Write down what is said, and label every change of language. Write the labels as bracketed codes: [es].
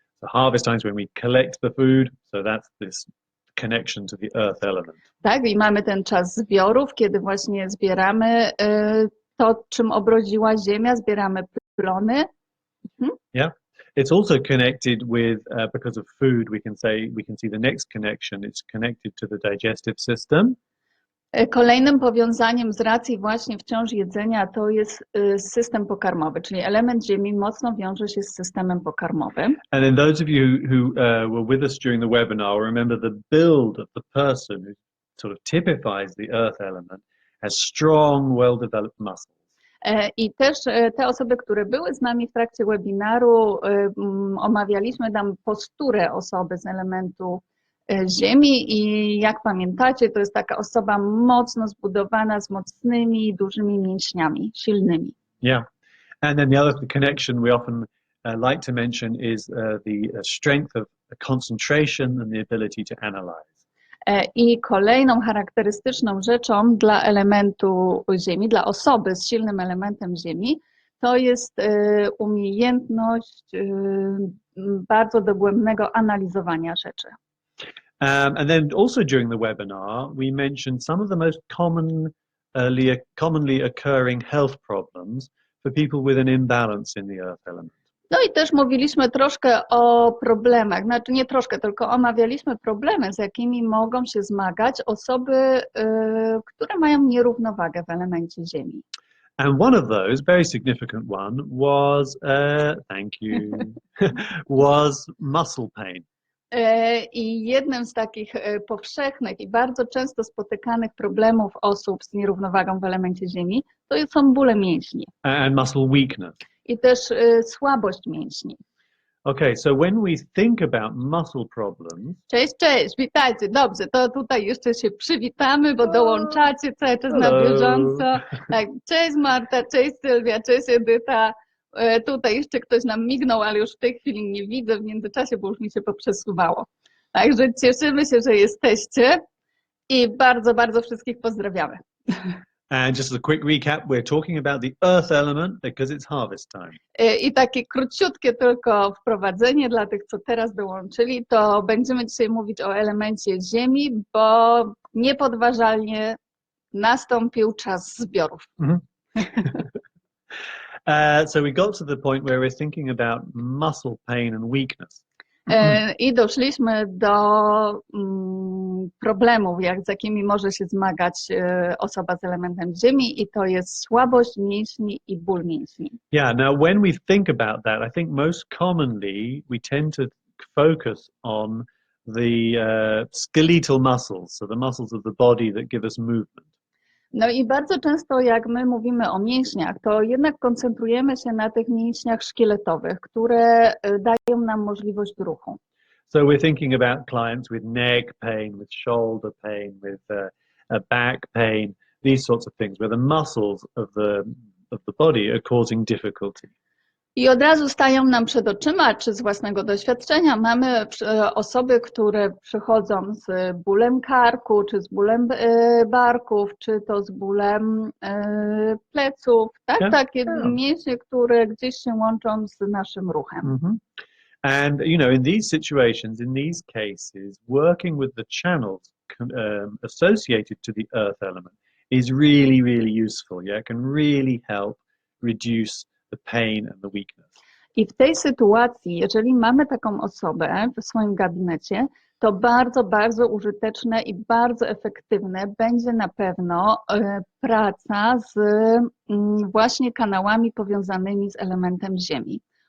[en] The harvest time is when we collect the food, so that's this connection to the earth element. [pl] Tak, i mamy ten czas zbiorów, kiedy właśnie zbieramy to, czym obrodziła ziemia, zbieramy plony. [en] Yeah. It's also connected with, because of food, we can see the next connection. It's connected to the digestive system. [pl] Kolejnym powiązaniem z racji właśnie wciąż jedzenia to jest system pokarmowy, czyli element Ziemi mocno wiąże się z systemem pokarmowym. [en] And then those of you who were with us during the webinar remember the build of the person who sort of typifies the earth element has strong, well-developed muscles. [pl] I też te osoby, które były z nami w trakcie webinaru, omawialiśmy tam posturę osoby z elementu Ziemi i jak pamiętacie, to jest taka osoba mocno zbudowana, z mocnymi, dużymi mięśniami, silnymi. [en] Yeah. And then the other connection we often like to mention is the strength of concentration and the ability to analyze. [pl] I kolejną charakterystyczną rzeczą dla elementu Ziemi, dla osoby z silnym elementem Ziemi, to jest umiejętność bardzo dogłębnego analizowania rzeczy. [en] And then also during the webinar, we mentioned some of the most commonly occurring health problems for people with an imbalance in the earth element. [pl] No i też mówiliśmy troszkę o problemach, znaczy nie troszkę, tylko omawialiśmy problemy, z jakimi mogą się zmagać osoby, które mają nierównowagę w elemencie Ziemi. [en] And one of those, very significant one, was, thank you, was muscle pain. [pl] I jednym z takich powszechnych i bardzo często spotykanych problemów osób z nierównowagą w elemencie Ziemi to są bóle mięśni. [en] And muscle weakness. [pl] I też słabość mięśni. [en] Okay, so when we think about muscle problems... [pl] Cześć, cześć, witajcie. Dobrze, to tutaj jeszcze się przywitamy, bo dołączacie cały czas na bieżąco. Tak, cześć Marta, cześć Sylwia, cześć Edyta. Tutaj jeszcze ktoś nam mignął, ale już w tej chwili nie widzę w międzyczasie, bo już mi się poprzesuwało. Także cieszymy się, że jesteście i bardzo, bardzo wszystkich pozdrawiamy. [en] And just as a quick recap, we're talking about the earth element because it's harvest time. [pl] I takie króciutkie tylko wprowadzenie dla tych, co teraz dołączyli, to będziemy dzisiaj mówić o elemencie Ziemi, bo niepodważalnie nastąpił czas zbiorów. [en] So we got to the point where we're thinking about muscle pain and weakness. [pl] I doszliśmy do problemów, z jakimi może się zmagać osoba z elementem Ziemi, i to jest słabość mięśni i ból mięśni. [en] Yeah, now when we think about that, I think most commonly we tend to focus on the skeletal muscles, so the muscles of the body that give us movement. [pl] No i bardzo często jak my mówimy o mięśniach, to jednak koncentrujemy się na tych mięśniach szkieletowych, które dają nam możliwość ruchu. [en] So we're thinking about clients with neck pain, with shoulder pain, with back pain, these sorts of things, where the muscles of the body are causing difficulty. [pl] I od razu stają nam przed oczyma, czy z własnego doświadczenia mamy osoby, które przychodzą z bólem karku, czy z bólem barków, czy to z bólem pleców, tak? [en] Yeah. [pl] Takie mięśnie, które gdzieś się łączą z naszym ruchem. Mm-hmm. [en] And, you know, in these situations, in these cases, working with the channels associated to the earth element is really, really useful. Yeah, it can really help reduce the pain and the weakness. [pl] I w tej sytuacji, jeżeli mamy taką osobę w swoim gabinecie, to bardzo, bardzo użyteczne i bardzo efektywne będzie na pewno praca z właśnie kanałami powiązanymi z elementem Ziemi.